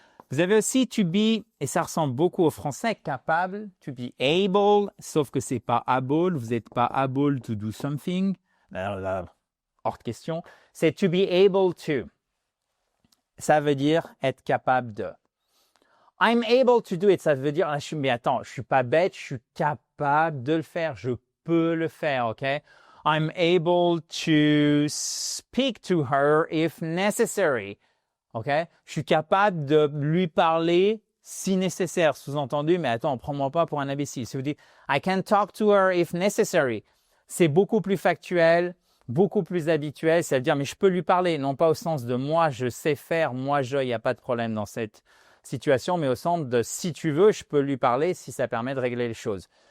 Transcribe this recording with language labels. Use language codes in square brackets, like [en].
[fr] Vous avez aussi « to be » et ça ressemble beaucoup au français « capable »,« to be able », sauf que ce n'est pas « able », vous n'êtes pas « [en] able to do something [fr] », hors de question, c'est « to be able to ». Ça veut dire être capable de. [en] I'm able to do it, [fr] ça veut dire, mais attends, je suis pas bête, je suis capable de le faire, je peux le faire, ok? [en] I'm able to speak to her if necessary, ok? [fr] Je suis capable de lui parler si nécessaire, sous-entendu, mais attends, prends-moi pas pour un imbécile. Si vous dites, [en] I can talk to her if necessary, [fr] c'est beaucoup plus factuel, beaucoup plus habituel, c'est-à-dire, mais je peux lui parler, non pas au sens de moi, je sais faire, moi, il n'y a pas de problème dans cette situation, mais au sens de si tu veux, je peux lui parler si ça permet de régler les choses.